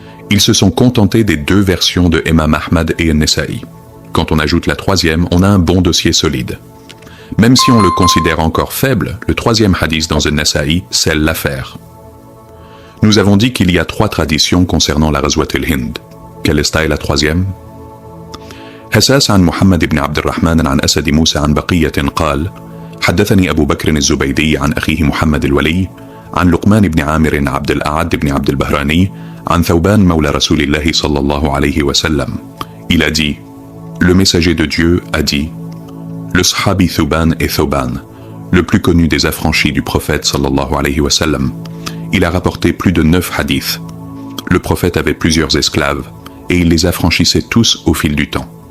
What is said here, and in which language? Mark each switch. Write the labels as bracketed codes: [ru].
[fr] Ils se sont contentés des 2 versions de Imam Ahmad et Nesa'i. Quand on ajoute la troisième, on a un bon dossier solide. Même si on le considère encore faible, le 3e hadith dans Nesa'i scelle l'affaire. Nous avons dit qu'il y a 3 traditions concernant la Ghazwat al-Hind. Quelle est la troisième? [ar] حساس عن محمد بن عبد الرحمن عن أسد موسى عن بقية قال حدثني أبو بكر الزبيدي عن أخيه محمد الولي عن لقمان بن عامر عبد الأعد بن عبد البهراني عن ثوبان مولى رسول الله صلى الله عليه وسلم. [fr] Il a dit, le messager de Dieu a dit, le sahabi Thouban est Thouban, le plus connu des affranchis du prophète sallallahu alayhi wa sallam. Il a rapporté plus de 9 hadiths. Le prophète avait plusieurs esclaves, et il les affranchissait tous au fil du temps.